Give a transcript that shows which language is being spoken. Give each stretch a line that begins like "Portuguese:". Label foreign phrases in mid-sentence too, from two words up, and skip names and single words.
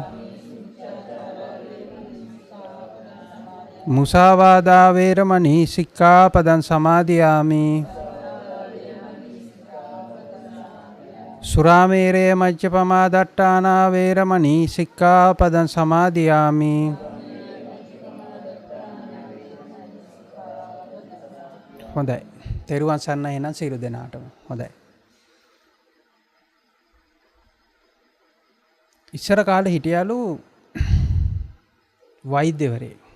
Pali: මුසාවාදා වේරමණී සික්ඛාපදං සමාදියාමි. සුරාමේරය මජ්ජපමා දට්ඨානා වේරමණී සික්ඛාපදං සමාදියාමි.
Sinhala: හොඳයි. තෙරුවන් සරණයි එනන් සියලු දෙනාටම. හොඳයි. ඉස්සර කාලේ හිටියලු වෛද්‍යවරයෙක්.